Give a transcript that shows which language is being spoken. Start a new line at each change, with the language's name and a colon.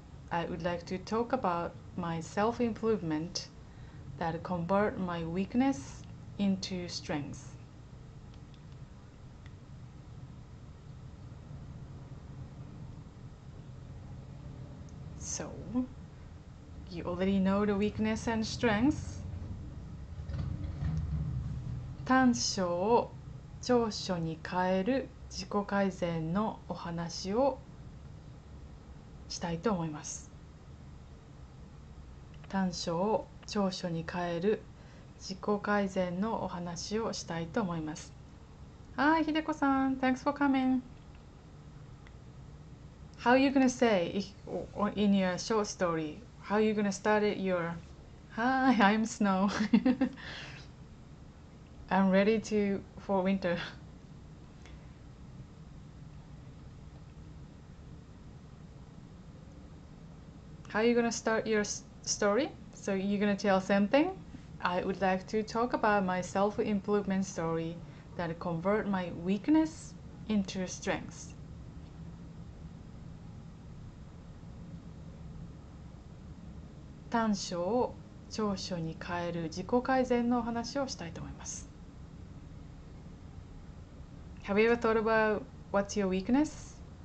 English: I would like to talk about my self-improvement that convert my weakness into strength. So, you already know the weakness and strengths.
Japanese: 短所を長所に変える自己改善のお話をしたいと思います。短所を長所に変える自己改善のお話をしたいと思います。
English: Hi, ひでこさん。Thanks for coming. How are you gonna say in your short story? How are you gonna start it your... Hi, I'm Snow. I'm ready for winter. How are you gonna start your story? So you're gonna tell something? I would like to talk about my self-improvement story that convert my weakness into strength.
Japanese: 短所を長所に変える自己改善のお話をしたいと思います。
English: Have you ever thought about what's your weakness?